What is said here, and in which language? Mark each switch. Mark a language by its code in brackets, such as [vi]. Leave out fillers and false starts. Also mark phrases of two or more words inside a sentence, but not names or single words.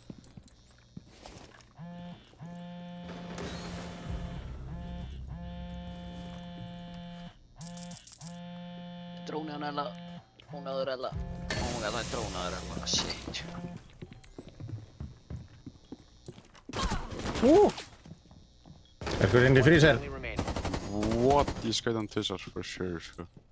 [is] Dróni hann eða. Drónaður eða. Ó, það er drónaður eða. Shit. Er ykkur inn í freezer? [en] Only remaining. What? [is] Ég skaut hann tvisvar [en] for sure, [is] sko.